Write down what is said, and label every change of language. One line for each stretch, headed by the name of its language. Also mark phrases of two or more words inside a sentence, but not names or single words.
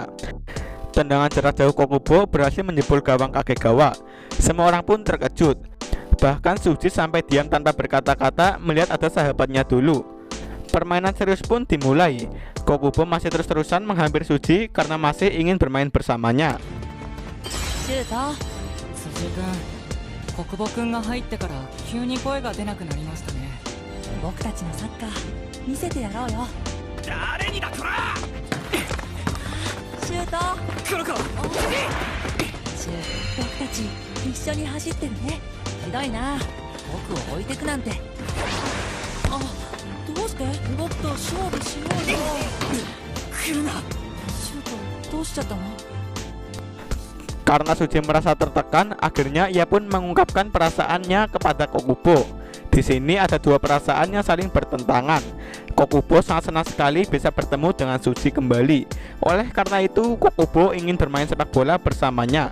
Indonesian: Tendangan jarak jauh Kokubo berhasil menjebol gawang Kagegawa. Semua orang pun terkejut. Bahkan Tsuji sampai diam tanpa berkata-kata melihat ada sahabatnya dulu. Permainan serius pun dimulai. Kokubo masih terus-terusan menghampiri Tsuji karena masih ingin bermain bersamanya.
Japanese: シュート辻君、国母君が入ってから急に声が出なくなりましたね。僕たちのサッカー見せてやろうよ。誰にだこらシュート黒子シュー、僕たち一緒に走ってるね。ひどいな、僕を置いてくなんて。あ、どうして？僕と勝負しようよ。来るな。シュートどうしちゃったの？
Indonesian: Karena Tsuji merasa tertekan, akhirnya ia pun mengungkapkan perasaannya kepada Kokubo. Di sini ada dua perasaan yang saling bertentangan. Kokubo sangat senang sekali bisa bertemu dengan Tsuji kembali. Oleh karena itu, Kokubo ingin bermain sepak bola bersamanya.